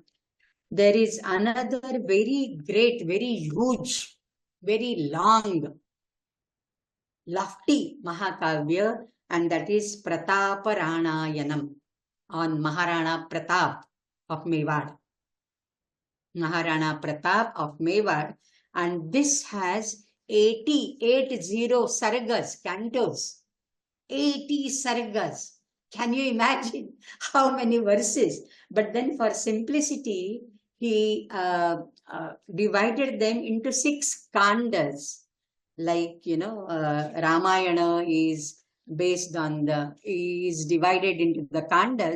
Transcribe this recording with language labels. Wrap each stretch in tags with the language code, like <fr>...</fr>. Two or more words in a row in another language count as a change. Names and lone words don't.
<en>There is another very great, very huge, very long, lofty Mahakavya, and that is Prataparanayanam on Maharana Pratap of Mewad. Maharana Pratap of Mewad, and this has 80 sargas, cantos, 80 sargas. Can you imagine how many verses? But then for simplicity, he divided them into 6 kandas. Like, Ramayana is divided into the kandas.</en>